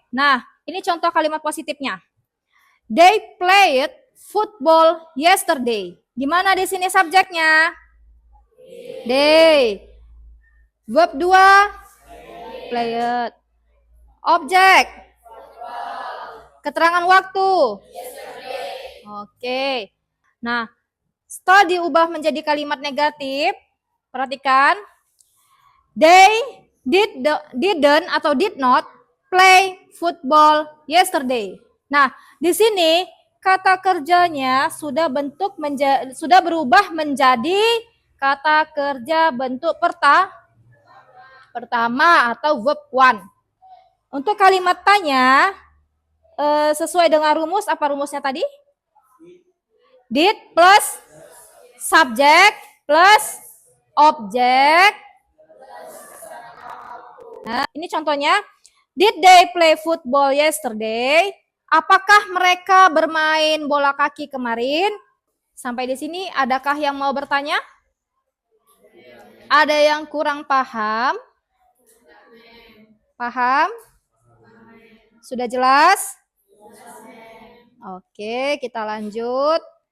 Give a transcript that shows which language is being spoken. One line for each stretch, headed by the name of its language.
Indonesian: Nah, ini contoh kalimat positifnya.
English: They played football yesterday.
Indonesian: Di mana di sini subjeknya? They. Verb 2, played. Objek. Keterangan waktu. Oke. Nah, setelah diubah menjadi kalimat negatif, perhatikan.
English: They didn't atau did not play football yesterday.
Indonesian: Nah, di sini kata kerjanya sudah berubah menjadi kata kerja bentuk pertama atau verb 1. Untuk kalimat tanya, sesuai dengan rumus, apa rumusnya tadi?
English: Did plus subject plus object.
Indonesian: Nah, ini contohnya.
English: Did they play football yesterday?
Indonesian: Apakah mereka bermain bola kaki kemarin? Sampai di sini, adakah yang mau bertanya? Ada yang kurang paham? Paham? Sudah jelas? Oke, kita lanjut.